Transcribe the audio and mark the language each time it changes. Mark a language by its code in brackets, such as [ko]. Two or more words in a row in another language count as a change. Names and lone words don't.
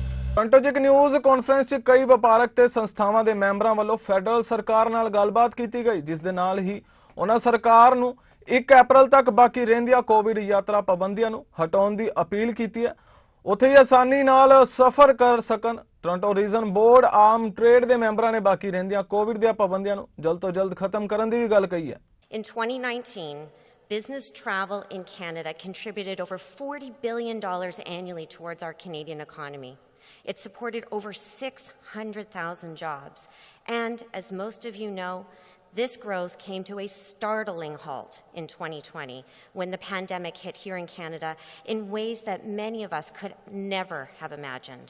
[pa] ਟੋਰਾਂਟੋ ਚ ਇੱਕ [en] news conference [pa] ਚ ਕਈ ਵਪਾਰਕ ਤੇ ਸੰਸਥਾਵਾਂ ਦੇ ਮੈਂਬਰਾਂ ਵੱਲੋਂ ਫੈਡਰਲ ਸਰਕਾਰ ਨਾਲ ਗੱਲਬਾਤ ਕੀਤੀ ਗਈ, ਜਿਸ ਦੇ ਨਾਲ ਹੀ ਉਹਨਾਂ ਸਰਕਾਰ ਨੂੰ 1 ਅਪ੍ਰੈਲ ਤੱਕ ਬਾਕੀ ਰਹਿੰਦੀਆਂ ਕੋਵਿਡ ਯਾਤਰਾ ਪਾਬੰਦੀਆਂ ਨੂੰ ਹਟਾਉਣ ਦੀ ਅਪੀਲ ਕੀਤੀ ਹੈ। ਉੱਥੇ ਹੀ ਆਸਾਨੀ ਨਾਲ ਸਫ਼ਰ ਕਰ ਸਕਣ। ਟੋਰੰਟੋ ਰੀਜਨ ਬੋਰਡ ਆਮ ਟ੍ਰੇਡ ਦੇ ਮੈਂਬਰਾਂ ਨੇ ਬਾਕੀ ਰਹਿੰਦੀਆਂ ਕੋਵਿਡ ਦੀਆਂ ਪਾਬੰਦੀਆਂ ਨੂੰ ਜਲਦ ਤੋਂ ਜਲਦ ਖਤਮ ਕਰਨ ਦੀ ਵੀ ਗੱਲ ਕਹੀ ਹੈ। [en] In 2019, business travel in Canada contributed over $40 billion annually towards our Canadian economy. It supported over 600,000 jobs. And as most of you know, this growth came to a startling halt in 2020 when the pandemic hit here in Canada in ways that many of us could never have imagined.